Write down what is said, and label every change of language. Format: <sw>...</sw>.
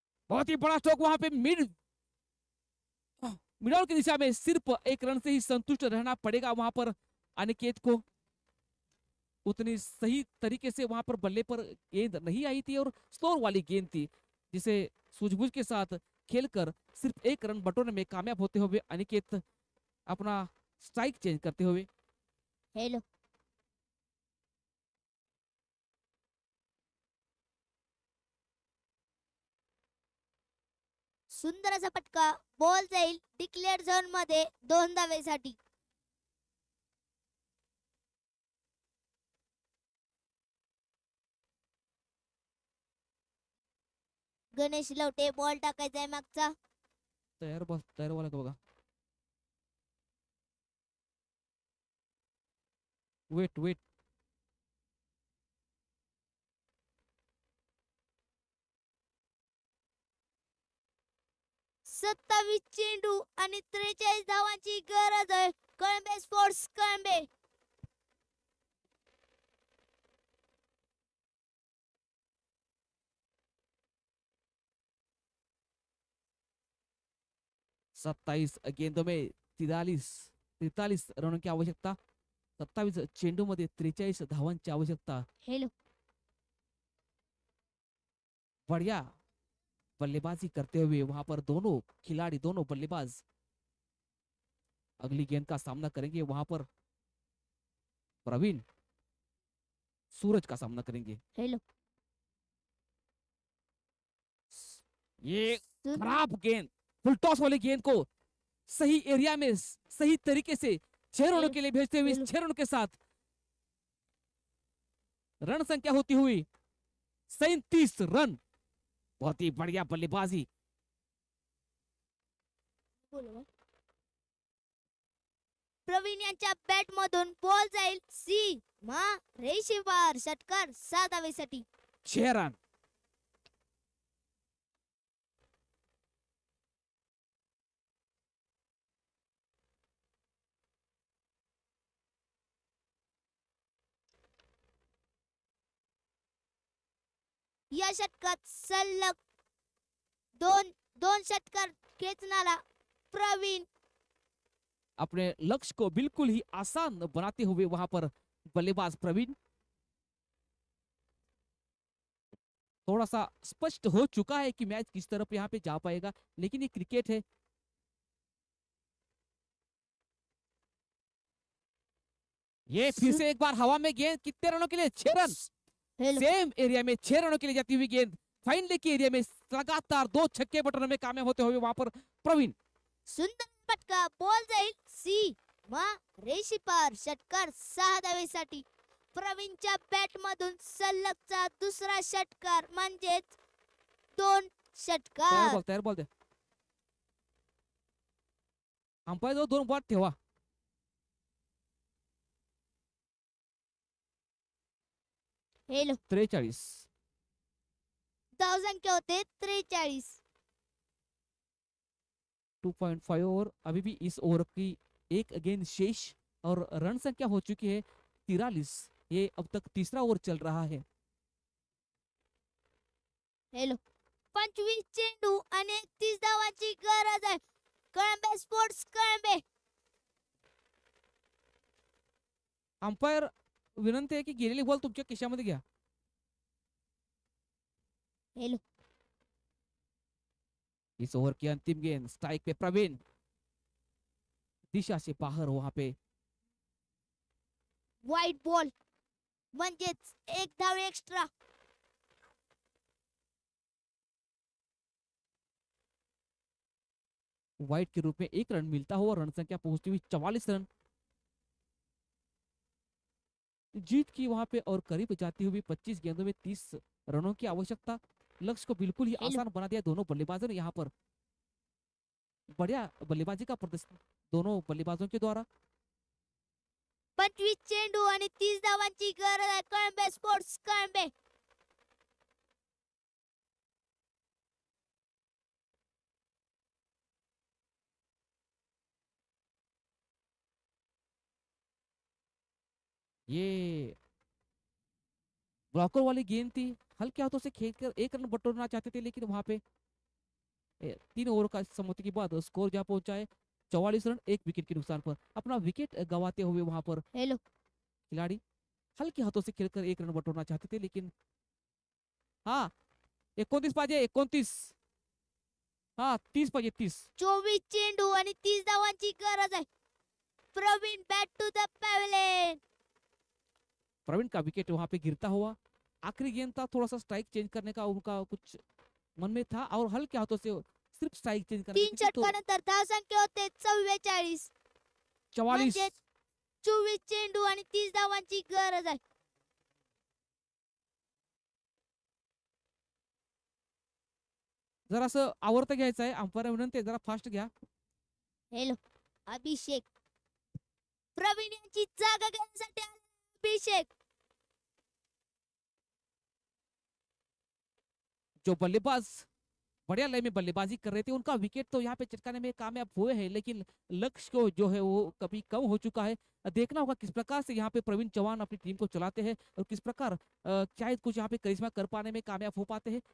<hi>बहुत ही बड़ा स्ट्रोक, वहां पे मिडल की दिशा में सिर्फ 1 रन से ही संतुष्ट रहना पड़ेगा वहां पर अनिकेत को। उतनी सही तरीके से वहां पर बल्ले पर गेंद नहीं आई थी, और स्लोर वाली गेंद थी, जिसे सूझबूझ के साथ खेलकर सिर्फ 1 रन बटोरने में कामयाब होते हुए अनिकेत अपना स्ट्राइक चेंज करते हुए।</hi> <mr>हेलो सुंदर असा फटका, बॉल जाईल डिक्लेअर झोन मध्ये 2 धावेसाठी। गणेश लवटे बॉल टाकायचा आहे मागचा. तयार बॉल आहे का बघा.</mr> <en>wait</en> <mr>27 चेंडू आणि 43 धावांची गरज आहे. कळंबे स्पोर्ट्स कळंबे.</mr> <hi>सत्ताईस गेंदों में 43 रनों की आवश्यकता.</hi> <mr>27 चेंडू मध्ये 43 धावांची आवश्यकता.</mr> <en>hello</en> <hi>बढ़िया बल्लेबाजी करते हुए वहां पर दोनों बल्लेबाज अगली गेंद का सामना करेंगे. वहां पर प्रवीण सूरज का सामना करेंगे.</hi> <en>hello</en> <hi>ये सुन- खराब गेंद, फुल टॉस वाली गेंद को सही एरिया में सही तरीके से 6 रनों के लिए भेजते हुए 6 रनों के साथ रन संख्या होती हुई 37 रन. बहुत ही बढ़िया बल्लेबाजी.</hi> <mr>प्रवीण यांच्या बॅट मधून बॉल जाईल सी मा रेषेवर षटकार 6 धावेसाठी.</mr> <hi>6 रन.</hi> <mr>या षटकात सलग दोन षटकार खेचणारा प्रवीण</mr> <hi>अपने लक्ष्य को बिल्कुल ही आसान बनाते हुए वहां पर बल्लेबाज प्रवीण. थोड़ा सा स्पष्ट हो चुका है कि मैच किस तरफ यहाँ पे जा पाएगा, लेकिन ये क्रिकेट है. ये फिर से एक बार हवा में गेंद. कितने रनों के लिए? 6 रन.</hi> <en>hello</en> <hi>सेम एरिया में 6 रनों के लिए जाती हुई गेंद फाइनली के एरिया में लगातार 2 छक्के बटनों में कामयाब होते हुए वहां पर प्रवीण.</hi> <mr>सुंदर फटका. बॉल जाईल सी मा रेषेवर षटकार 6 धावेसाठी. प्रवीणच्या बॅट मधून सलगचा दुसरा षटकार म्हणजेच 2 षटकार. तयार बॉल द्या. अंपायर जवळ 2 बॉल ठेवा.</mr> <en>Hello 43.</en> <mr>धावसंख्या होते 43.</mr> <hi>2.5 ओवर अभी भी इस ओवर की एक गेंद शेष और रन संख्या हो चुकी है 43. ये अब तक तीसरा ओवर चल रहा है.</hi> <mr>हेलो 25 चेंडू आणि 31 धावांची गरज आहे. कळंबे स्पोर्ट्स कळंबे. अंपायर विनंती आहे की गेलेली बॉल तुमच्या खिशामध्ये घ्या.</mr> <en>hello</en> <hi>इस ओवर की अंतिम गेंद स्ट्राइक पे प्रवीण. दिशा से बाहर वहां पे</hi> <mr>वाईट बॉल म्हणजेच 1 धाव एक्स्ट्रा.</mr> <hi>वाइड के रूप में 1 रन मिलता हुआ रन संख्या पहुंचती हुई 44 रन. जीत की वहां पे और करीब जाती हुई 25 गेंदों में 30 रनों की आवश्यकता. लक्ष्य को बिल्कुल ही आसान बना दिया दोनों बल्लेबाजों ने. यहाँ पर बढ़िया बल्लेबाजी का प्रदर्शन दोनों बल्लेबाजों के द्वारा.</hi> <mr>25 चेंडू आणि 30 धावांची गरज आहे. कळंबे स्पोर्ट्स कळंबे.</mr> <hi>ये ब्लॉकर वाली गेंद थी. हल्के हाथों से खेल कर 1 रन बटोरना चाहते थे, लेकिन वहां पे 3 ओवर का समाप्ति के बाद स्कोर जहां पहुंचा है 44 रन 1 विकेट के नुकसान पर. अपना विकेट गंवाते हुए वहां पर</hi> <en>hello</en> <hi>खिलाड़ी हल्के हाथों से खेलकर 1 रन बटोरना चाहते थे, लेकिन हाँ</hi> <mr>29 पाहिजे. 29 हाँ 30 पाहिजे. 30 24 चेंडू आणि 30 धावांची गरज आहे. Pravin</mr> <en>Bat to the pavilion.</en> <hi>Praveen का विकेट वहां पे गिरता हुआ. आखिरी गेंद था, थोड़ा सा स्ट्राइक चेंज करने का उनका कुछ मन में था और हल्के हाथों से सिर्फ स्ट्राइक चेंज करने</hi> <mr>3 षटकानंतर धावसंख्या होते 44. 44. म्हणजेच 24 चेंडू आणि 30 धावांची गरज आहे. जरासं आवर्त घ्यायचं आहे. अंपायर विनंती आहे, जरा फास्ट घ्या. हॅलो अभिषेक, प्रवीण यांची जागा घेण्यासाठी आला अभिषेक.</mr> <hi>जो बल्लेबाज बढ़िया लय में बल्लेबाजी कर रहे थे, उनका विकेट तो यहाँ पे चटकाने में कामयाब हुए हैं, लेकिन लक्ष्य को जो है वो कभी कम हो चुका है. देखना होगा किस प्रकार से यहाँ पे प्रवीण चौहान अपनी टीम को चलाते हैं और किस प्रकार शायद कुछ यहाँ पे करिश्मा कर पाने में कामयाब हो पाते हैं.</hi>